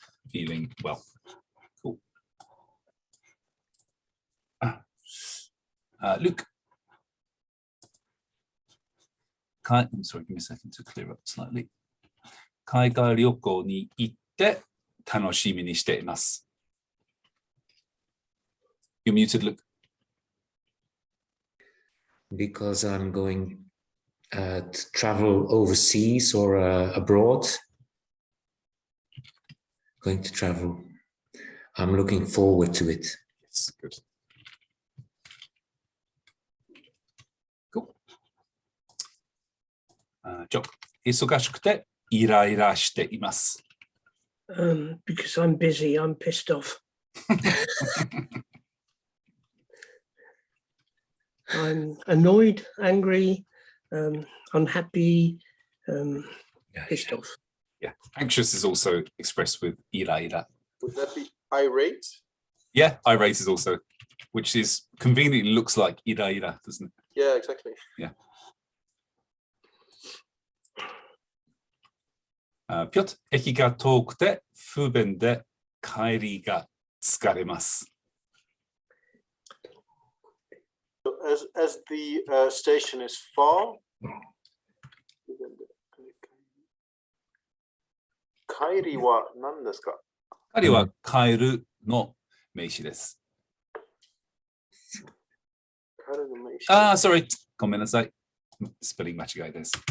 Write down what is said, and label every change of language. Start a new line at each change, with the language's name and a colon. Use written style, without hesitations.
English: Feeling well. Cool. Luke. I'm sorry, give me a second to clear up slightly.
Japanese: 海外旅行に行って楽しみにしています。
English: You're muted, Luke. Because I'm going to travel overseas or abroad. Going to travel. I'm looking forward to it. Yes, good. Cool. Jock.
Japanese: 忙しくてイライラしています。
English: Because I'm busy, I'm pissed off. I'm annoyed, angry, unhappy, pissed off. Yeah, anxious is also expressed with ira ira. Would that be irate? Yeah, irate is also, which is conveniently looks like ira ira, doesn't it? Yeah, exactly. Yeah.
Japanese: Piotr, 駅が遠くて不便で帰りが疲れます。
English: So as the station is far,
Japanese: kairi wa nan desu ka? 帰りは帰るの名詞です。 sorry. ごめんなさい。スペリング間違いです。